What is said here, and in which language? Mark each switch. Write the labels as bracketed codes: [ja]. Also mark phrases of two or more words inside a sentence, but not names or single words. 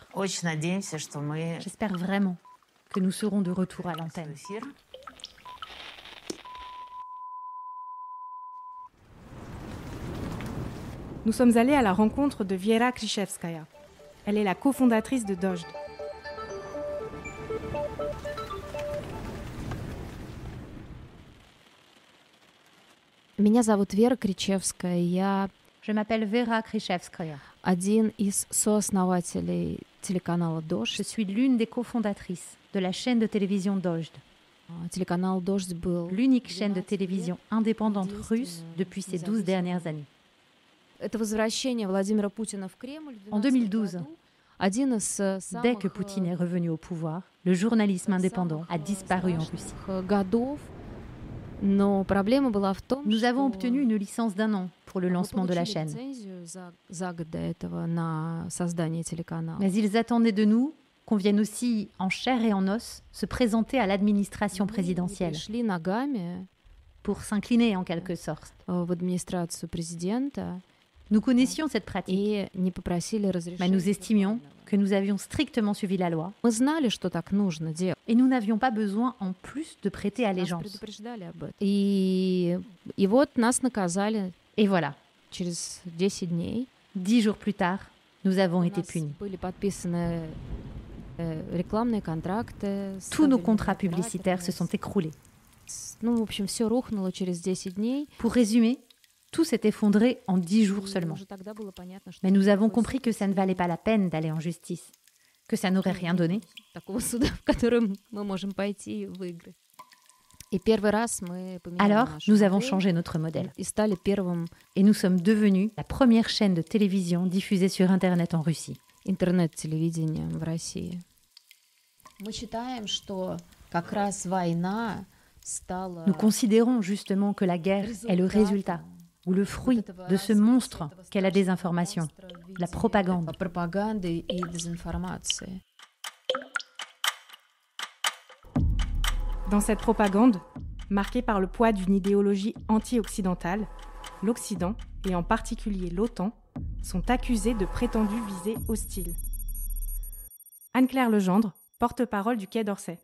[fr] J'espère vraiment que nous serons de retour à l'antenne. Nous sommes allés à la rencontre de Viera Krishevskaya. Elle est la cofondatrice de Dojd. [ru] Меня зовут Вера Кричевская. Я [fr] Je m'appelle Vera Krishevskaya. [ru] один из сооснователей телеканала [fr] Je [ru] «Дождь». [fr] suis l'une des cofondatrices de la chaîne de télévision Dojd, [ru] Телеканал «Дождь» был [fr] l'unique chaîne de télévision indépendante russe depuis ces 12 dernières années. [ru] Это возвращение Владимира Путина в Кремль в [fr] En 2012, [ru] году. Один из [fr] dès [ru] самых [fr] que Poutine est revenu au pouvoir, le journalisme indépendant a disparu en Russie. [ru] годов. Но проблема была в том, [fr] Nous avons [ru] что [fr] obtenu une licence d'1 an pour le [ru] мы [fr] lancement de la [ru] получили [fr] chaîne. [ru] лицензию за год до этого на создание телеканала. [fr] Mais ils attendaient de nous qu'on vienne aussi en chair et en os se présenter à l'administration [ru] Мы [fr] présidentielle [ru] пришли ногами [fr] pour s'incliner en quelque sorte. [ru] в администрацию президента [fr] Nous connaissions cette pratique, [ru] и не попросили [fr] mais [ru] разрешения. [fr] nous estimions que nous avions strictement suivi la loi [ru] Мы знали, что так нужно делать. [fr] et nous n'avions pas besoin en plus de prêter [ru] Нас [fr] allégeance. [ru] предупреждали об этом. И вот нас наказали [fr] Et voilà, [ru] через 10 дней. [fr] 10 jours plus tard, nous avons [ru] У [fr] été [ru] нас [fr] punis. [ru] были подписаны рекламные контракты. [fr] Tous nos [ru] ставили [fr] contrats [ru] на [fr] publicitaires se [ru] правильность. [fr] sont écroulés. [ru] Ну, в общем, все рухнуло через 10 дней. [fr] Pour résumer, tout s'est effondré en 10 jours [ru] И [fr] seulement. [ru] уже тогда было понятно, что [fr] Mais nous avons [ru] такой [fr] compris que ça ne valait pas la peine d'aller en justice, que ça n'aurait rien donné. [ru] такого суда, в котором мы можем пойти и выиграть. И первый раз мы поменяли [fr] Alors, [ru] нашу [fr] nous avons [ru] модель [fr] changé notre modèle [ru] и стали первым [fr] et nous sommes devenus la première chaîne de télévision diffusée sur Internet en Russie. [ru] интернет-телевидением в России. Мы считаем, что как раз война стала [fr] Nous considérons justement que la guerre est le résultat ou le fruit de ce monstre qu'est la désinformation, la propagande. [ru] пропаганды и дезинформации. [fr] Dans cette propagande, marquée par le poids d'une idéologie anti-occidentale, l'Occident, et en particulier l'OTAN, sont accusés de prétendues visées hostiles. Anne-Claire Legendre, porte-parole du Quai d'Orsay.